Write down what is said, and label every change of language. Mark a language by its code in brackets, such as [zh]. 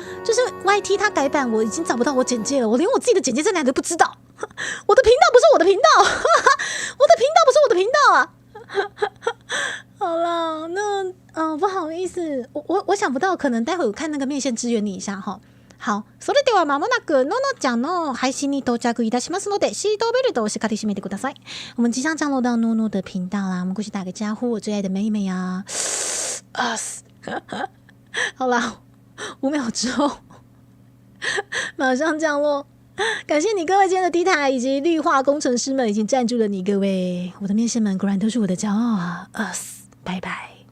[zh] 就是 YT 它改版，我已经找不到我简介了，我连我自己的简介在哪里都不知道。我的频道不是我的频道，我的频道不是我的频道啊。好了，那不好意思，我想不到，可能待会我看那个面线支援你一下哈。 [ja] 好，それではまもなくののちゃんの配信に到着いたしますので、シートベルトをしっかり締めてください。 [zh] 我们即将降落到诺诺的频道啦，我们过去打个招呼，我最爱的妹妹啊。好啦，5秒之后马上降落。感谢你各位今天的 D 台以及绿化工程师们已经赞助了你各位，我的面线们果然都是我的骄傲啊！拜拜。